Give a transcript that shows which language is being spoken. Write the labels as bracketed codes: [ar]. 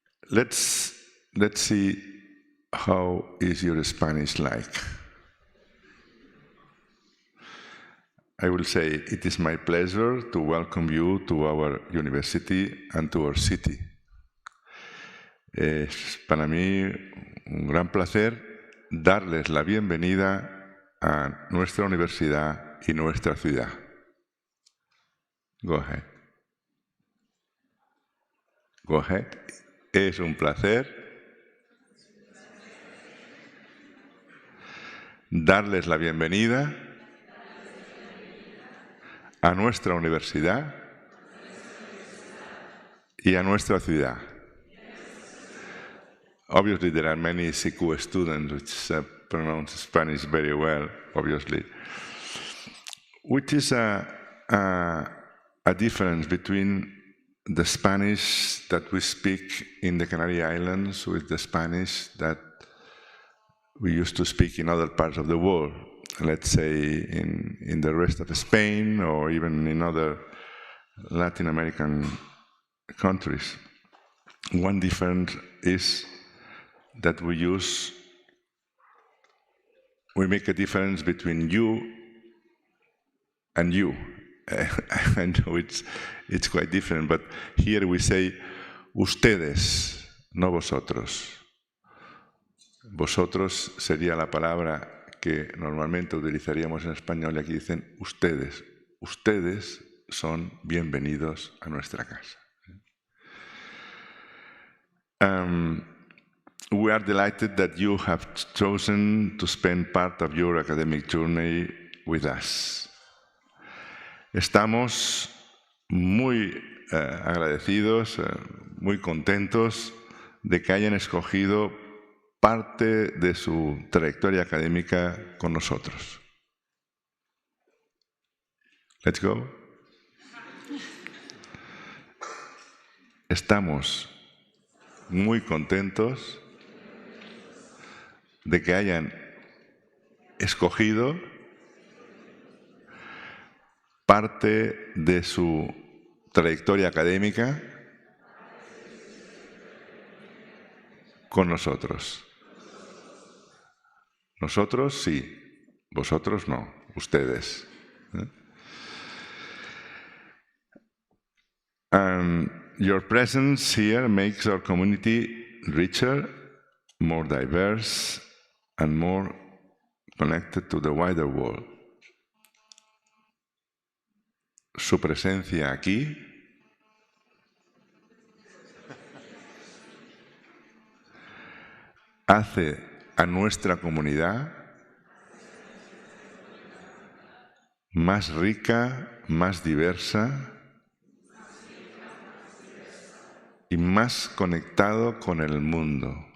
[en] Let's see how is your Spanish like. I will say, it is my pleasure to welcome you to our university and to our city. [es] Es para mí un gran placer darles la bienvenida a nuestra universidad y nuestra ciudad. [en] Go ahead. Go ahead. [es] Es un placer darles la bienvenida a nuestra universidad y a nuestra ciudad. [en] Obviously, there are many CQ students which pronounce Spanish very well, obviously, which is a difference between the Spanish that we speak in the Canary Islands with the Spanish that we used to speak in other parts of the world, let's say in the rest of Spain or even in other Latin American countries. One difference is that we make a difference between you and you. I know it's quite different, but here we say [es] ustedes, no vosotros. Vosotros sería la palabra que normalmente utilizaríamos en español y aquí dicen ustedes. Ustedes son bienvenidos a nuestra casa. [en] We are delighted that you have chosen to spend part of your academic journey with us. [es] Estamos muy agradecidos, muy contentos de que hayan escogido parte de su trayectoria académica con nosotros. [en] Let's go. [es] Estamos muy contentos de que hayan escogido parte de su trayectoria académica con nosotros. Nosotros sí, vosotros no, ustedes. [en] And your presence here makes our community richer, more diverse, and more connected to the wider world. [es] Su presencia aquí hace a nuestra comunidad más rica, más diversa y más conectado con el mundo.